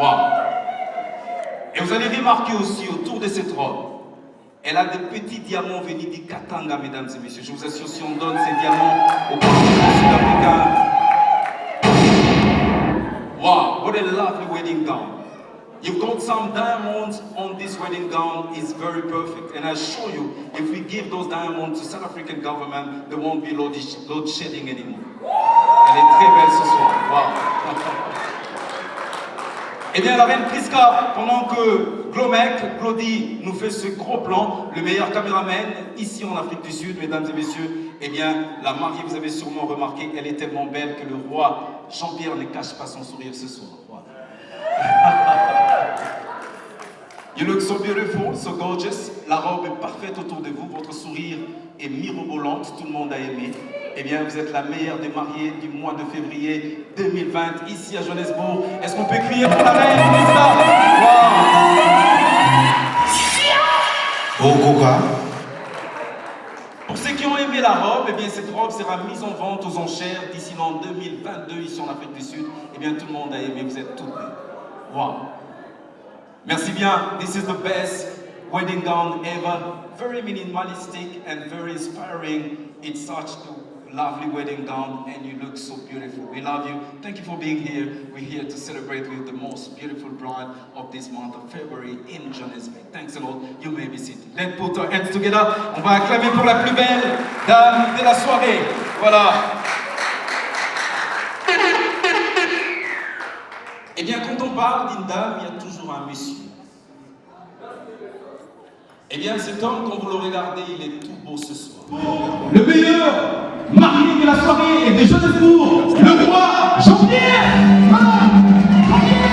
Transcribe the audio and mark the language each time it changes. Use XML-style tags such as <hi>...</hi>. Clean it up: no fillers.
<fr>Waouh! Et vous allez remarquer aussi autour de cette robe, elle a des petits diamants venus du Katanga, mesdames et messieurs. Je vous assure, si on donne ces diamants au continent sud-africain,</fr> <en>wow, what a lovely wedding gown. You've got some diamonds on this wedding gown, it's very perfect. And I assure you, if we give those diamonds to South African government, there won't be load shedding anymore.</en> <fr>Elle est très belle ce soir, wow. Eh bien, la reine Priska, pendant que Glody nous fait ce gros plan, le meilleur caméraman ici en Afrique du Sud, mesdames et messieurs, eh bien, la mariée, vous avez sûrement remarqué, elle est tellement belle que le roi Jean-Pierre ne cache pas son sourire ce soir. Wow.</fr> <en>You look so beautiful, so gorgeous.</en> <fr>La robe est parfaite autour de vous, votre sourire est mirobolante, tout le monde a aimé. Eh bien, vous êtes la meilleure des mariées du mois de février 2020, ici à Johannesburg. Est-ce qu'on peut crier pour la reine Priska? Wow. Pourquoi? Pour ceux qui ont aimé la robe, eh bien, cette robe sera mise en vente aux enchères d'ici l'an 2022, ici en Afrique du Sud. Eh bien, tout le monde a aimé, vous êtes toutes belles. Wow. Merci bien.</fr> <en>This is the best wedding gown ever. Very minimalistic and very inspiring. It's such a lovely wedding gown and you look so beautiful. We love you. Thank you for being here. We're here to celebrate with the most beautiful bride of this month of February in Johannesburg. Thanks a lot. You may be seated. Let's put our hands together.</en> <fr>On va acclamer pour la plus belle dame de la soirée. Voilà. Eh bien, quand on parle d'une dame, il y a toujours un monsieur. Eh bien, cet homme, quand vous le regardez, il est tout beau ce soir. Le meilleur marié de la soirée est de Johannesburg, le roi Jean-Pierre.</fr>